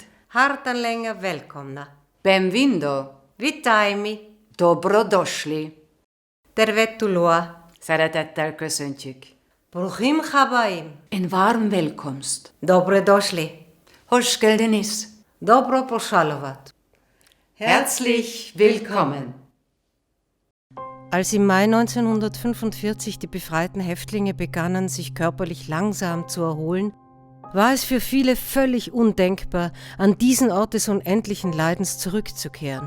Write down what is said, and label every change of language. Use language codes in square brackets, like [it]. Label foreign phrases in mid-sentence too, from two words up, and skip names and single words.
[sv] Hartanlänger välkomna. [pt] Benvindo. [sk] Vitajmi. [sl] Dobrodošli. [fi] Tervetuloa. [hu] Szeretettel köszöntjük. [he] ברוכים הבאים. [da] En warm velkomst. [hr] Dobrodošli. [tr] Hoş geldiniz. [ru] Добро пожаловать. [de] Herzlich willkommen. Als im Mai 1945 die befreiten Häftlinge begannen, sich körperlich langsam zu erholen, war es für viele völlig undenkbar, an diesen Ort des unendlichen Leidens zurückzukehren.